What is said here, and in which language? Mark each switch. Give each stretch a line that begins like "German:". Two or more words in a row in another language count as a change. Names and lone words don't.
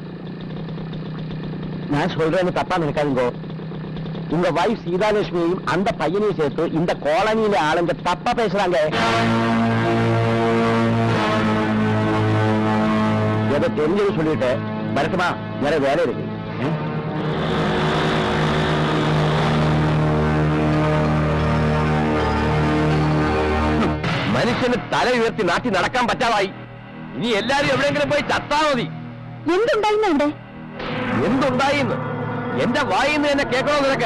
Tamil: நான் சொல்றேன்னு தப்பா நினைக்காதுங்கோ. உங்க வைஃப் சீதாலட்சுமியையும் அந்த பையனையும் சேர்த்து இந்த காலனியில ஆளுங்க தப்பா பேசுறாங்க. எதை தெரிஞ்சது சொல்லிட்டு வரட்டுமா? வேற வேலை இருக்கு.
Malayalam: മനുഷ്യന് തല ഉയർത്തി നാട്ടി നടക്കാൻ പറ്റാതായി. ഇനി എല്ലാരും എവിടെയെങ്കിലും പോയി ചത്താ മതി. എന്തുണ്ടായിരുന്നു? എന്തുണ്ടായിന്ന് എന്റെ വായിന്ന് എന്നെ കേൾക്കണോ നിനക്ക്?